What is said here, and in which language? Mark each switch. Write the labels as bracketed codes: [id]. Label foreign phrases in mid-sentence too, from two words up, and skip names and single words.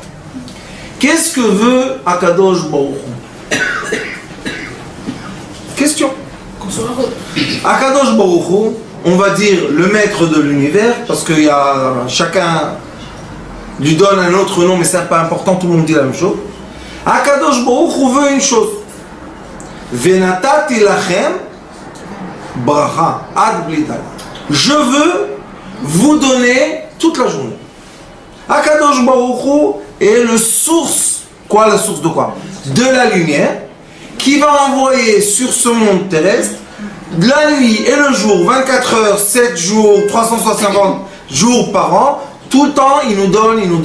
[fr] Qu'est-ce que veut Akadosh Baruch Hu? Question. Akadosh Baruch Hu, on va dire le maître de l'univers, parce que chacun lui donne un autre nom, mais c'est pas important, tout le monde dit la même chose. Akadosh Baruch Hu veut une chose. [he] ונתתי לכם ברכה עד בלי די. [fr] Je veux vous donner toute la journée. Akadosh Baruch Hu est le source, quoi, la source de quoi? De la lumière, qui va envoyer sur ce monde terrestre la nuit et le jour, 24 heures, 7 jours, 350 jours par an, tout le temps, il nous donne.